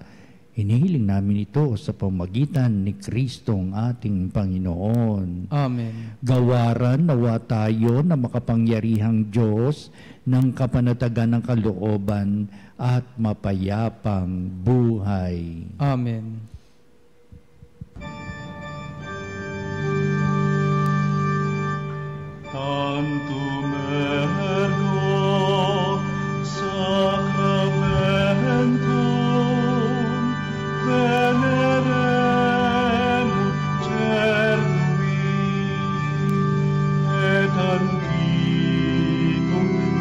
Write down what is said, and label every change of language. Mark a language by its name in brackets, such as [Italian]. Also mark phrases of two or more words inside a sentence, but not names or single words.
[Filipino] Hinihiling namin ito sa pamamagitan ni Kristong ating Panginoon. Amen. Gawaran nawa tayo na makapangyarihang Diyos ng kapanatagan ng kalooban at mapayapang buhay. Amen. [Latin] Tantum ergo sacramentum veneremur cernui et antiquum